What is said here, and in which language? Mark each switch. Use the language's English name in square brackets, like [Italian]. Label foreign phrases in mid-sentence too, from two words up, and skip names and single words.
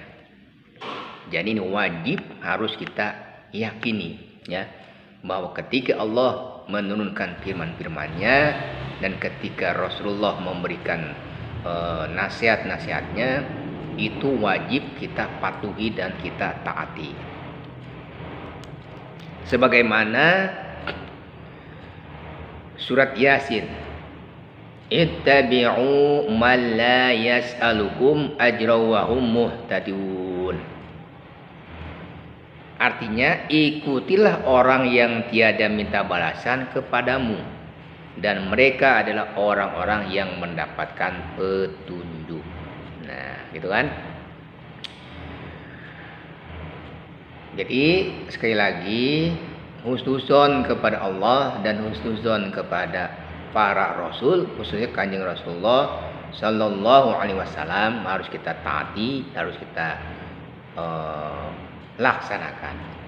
[Indonesian] Jadi ini wajib harus kita yakini ya, bahwa ketika Allah menurunkan firman-firmannya dan ketika Rasulullah memberikan nasihat-nasihatnya, itu wajib kita patuhi dan kita taati. Sebagaimana surat Yasin, [Arabic] اتبعوا من لا يسألكم أجرا وهم مهتدون. [Indonesian] Artinya, ikutilah orang yang tiada minta balasan kepadamu, dan mereka adalah orang-orang yang mendapatkan petunjuk. Nah, gitu kan? Jadi sekali lagi, husnuzon kepada Allah dan husnuzon kepada para rasul, khususnya Kanjeng Rasulullah [Arabic] صلى الله عليه وسلم, [Indonesian] harus kita taati, harus kita laksanakan.